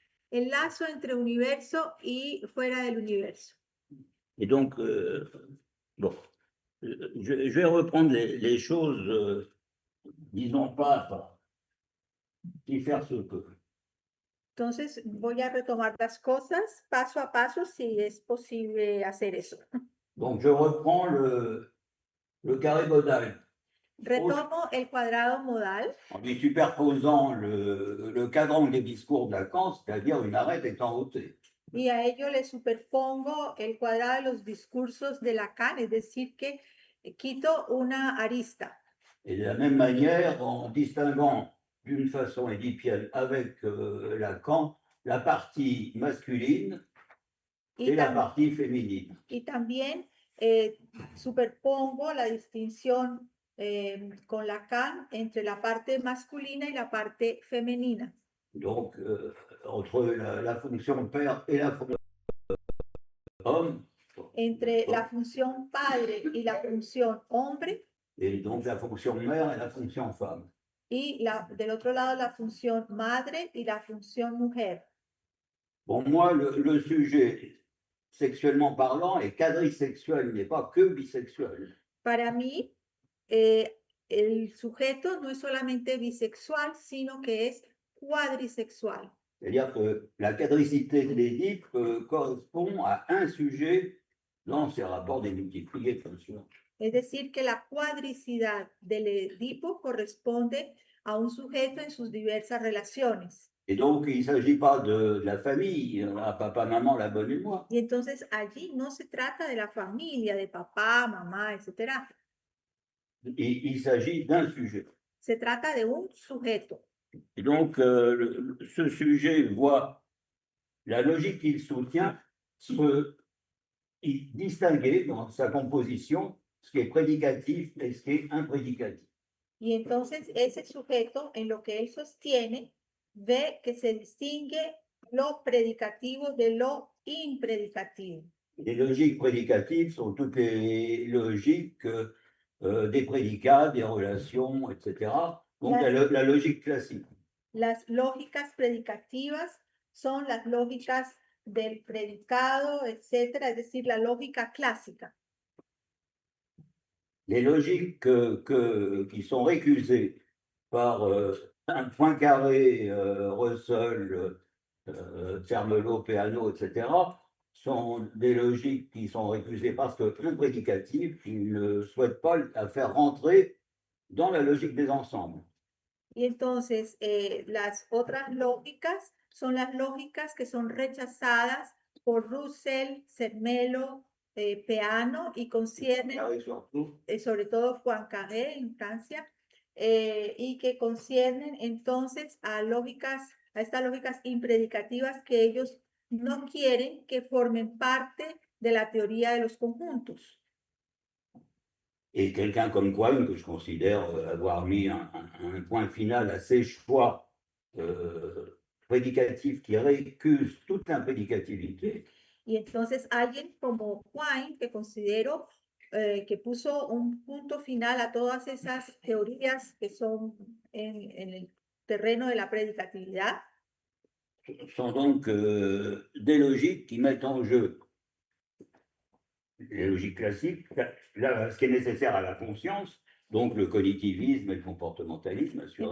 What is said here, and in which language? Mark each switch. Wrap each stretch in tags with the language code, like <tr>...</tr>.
<es>El lazo entre universo y fuera del universo.</es> <fr>Et donc, bon, je vais reprendre les choses, disons pas, y faire ce peu.</fr> <es>Entonces, voy a retomar las cosas paso a paso si es posible hacer eso.</es> <fr>Donc, je reprends le carré modal.</fr> <es>Retomo el cuadrado modal.</es> <fr>En lui superposant le cadran des discours de Lacan, c'est-à-dire une arête étant ôtée.</fr> <es>Y a ello le superpongo el cuadrado de los discursos de Lacan, es decir, que quito una arista.</es> <fr>Et de la même manière, en distinguant d'une façon édipienne avec Lacan la partie masculine et la partie féminine.</fr> <es>Y también superpongo la distinción con Lacan entre la parte masculina y la parte femenina.</es> <fr>Donc, entre la fonction père et la fonction homme.</fr> <es>Entre la función padre y la función hombre.</es> <fr>Et donc la fonction mère et la fonction femme.</fr> <es>Y del otro lado la función madre y la función mujer.</es> <fr>Pour moi, le sujet, sexuellement parlant, est quadrisexuel, il n'est pas que bisexuel.</fr> <es>Para mí, el sujeto no es solamente bisexual, sino que es cuadrisexual.</es> <fr>C'est-à-dire que la quadricité de l'Édipe correspond à un sujet dans ses rapports démultipliés, bien sûr.</fr> <es>Es decir, que la cuadricidad del Edipo corresponde a un sujeto en sus diversas relaciones.</es> <fr>Et donc, il ne s'agit pas de la famille, papa, maman, la bonne mémoire.</fr> <es>Y entonces allí no se trata de la familia, de papá, mamá, etc.</es> <fr>Il s'agit d'un sujet.</fr> <es>Se trata de un sujeto.</es> <fr>Et donc, ce sujet voit la logique qu'il soutient se distinguer dans sa composition ce qui est prédicatif et ce qui est imprédicatif.</fr> <es>Y entonces ese sujeto, en lo que él sostiene, ve que se distingue lo predicativo de lo impredicativo.</es> <fr>Les logiques prédicatives sont toutes les logiques des prédicats, des relations, etc. Donc la logique classique.</fr> <es>Las lógicas predicativas son las lógicas del predicado, etcétera, es decir, la lógica clásica.</es> <fr>Les logiques qui sont récusées par un Poincaré, Russell, Zermelo, Peano, etc., sont des logiques qui sont récusées parce que plus prédicatives, ils ne souhaitent pas la faire rentrer dans la logique des ensembles.</fr> <es>Y entonces, las otras lógicas son las lógicas que son rechazadas por Russell, Zermelo, Peano y conciernen,</es> <fr>Poincaré surtout.</fr> <es>sobre todo Poincaré en Francia, y que conciernen entonces a estas lógicas impredicativas que ellos no quieren que formen parte de la teoría de los conjuntos.</es> <fr>Et quelqu'un comme Quine, que je considère avoir mis un point final à ses choix prédicatifs qui récusent toute imprédicativité,</fr> <es>Y entonces alguien como Quine, que considero que puso un punto final a todas esas teorías que son en el terreno de la predicatividad,</es> <fr>sont donc des logiques qui mettent en jeu les logiques classiques, là, ce qui est nécessaire à la conscience, donc le cognitivisme et le comportementalisme, assurément.</fr>